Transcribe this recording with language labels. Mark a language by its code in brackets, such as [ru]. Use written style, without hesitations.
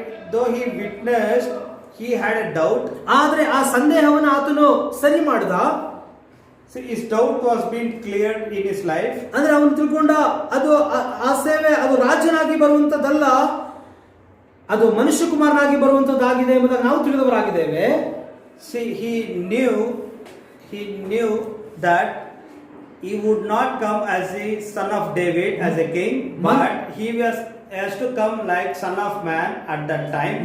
[en] Though he witnessed, he had a doubt. [kn] ಆದ್ರೆ ಆ ಸಂದೇಹವನ್ನು ಆತನು ಸರಿ ಮಾಡಿದ. [en] See, his doubt was being cleared in his life. [kn] ಅಂದ್ರೆ ಅವನು ತಿಳ್ಕೊಂಡ ಅದು ಆ ಸೇವೆ ಅದು ರಾಜನಾಗಿ ಬರುವಂತದ್ದಲ್ಲ, ಅದು ಮನುಷ್ಯ ಕುಮಾರನಾಗಿ ಬರುವಂತದ್ದಾಗಿದೆ ಎಂಬುದಾಗಿ ನಾವು ತಿಳಿದವರಾಗಿದ್ದೇವೆ. [en] See, he knew that he would not come as the son of David, as a king, but he has to come like son of man at that time.